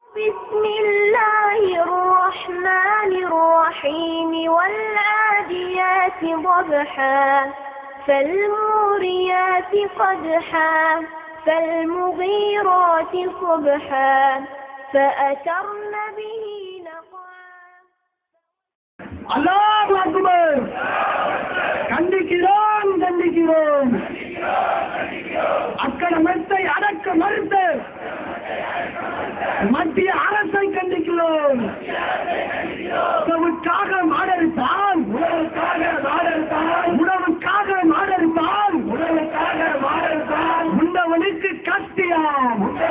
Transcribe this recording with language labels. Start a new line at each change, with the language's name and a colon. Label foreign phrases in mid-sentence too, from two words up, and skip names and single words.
Arabic: بسم الله الرحمن الرحيم والعاديات ضبحا فالموريات قدحا فالمغيرات صبحا فأثرن به نقعا. الله أكبر.
Tamil: கண்டிக்கிறோம் கண்டிக்கிறோம். அக்கிரமத்தை அடக்க மறுத்த மத்திய அரசை கண்டிக்கிறோம். உணவுக்காக மாடறுத்தான் உண்டவனுக்கு கத்தியாம்